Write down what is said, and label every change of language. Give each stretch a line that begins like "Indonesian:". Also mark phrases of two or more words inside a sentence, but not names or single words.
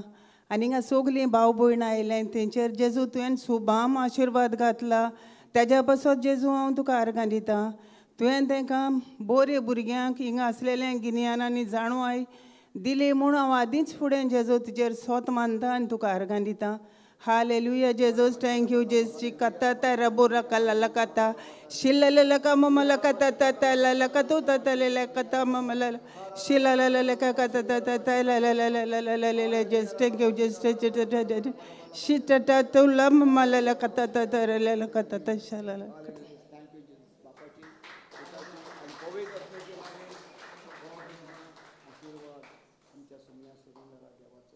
Konkani: आनी हिंगा सगलीं भाव भयण आयल्याय तेंचेर जेजू तुवें सुभाम आशिर्वाद घातला, तेज्या पासत जेजू हांव तुका आर्गां दितां. तुवें तांकां बऱ्या भुरग्यांक हिंगा आसलेलें गिन्यान आनी जाणवाय दिली म्हूण हांव आदींच फुडें जेजू तुजेर सोत मानतां आनी तुका आर्गां दितां. हालेलुया जेजूस.
English: thank you
Konkani: जेजू. कता रबो रकाला कता शिल्ल लका ममला कता तता लका तो तता कता ममला शिला लका कता तता ल जेस.
English: Thank you Jes. शिटा तो लम मला कता तता लका तता शाला
Konkani: आशीर्वाद आमच्या सुम्या सुरिंदराक